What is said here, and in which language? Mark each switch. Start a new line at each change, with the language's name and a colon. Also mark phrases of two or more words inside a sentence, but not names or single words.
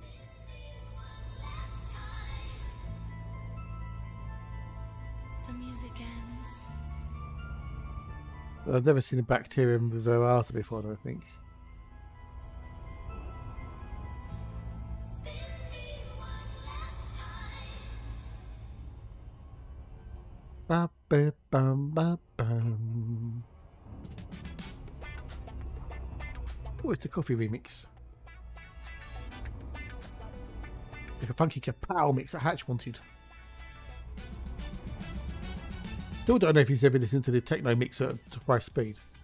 English: Last time the music ends. I've never seen a bacterium with virality before, I don't think. Spin me one last time. Ba, ba, bum, ba, bum. Oh, it's the coffee remix. Like a funky kapow mix that Hatch wanted. Still don't know if he's ever listened to the techno mix at twice speed.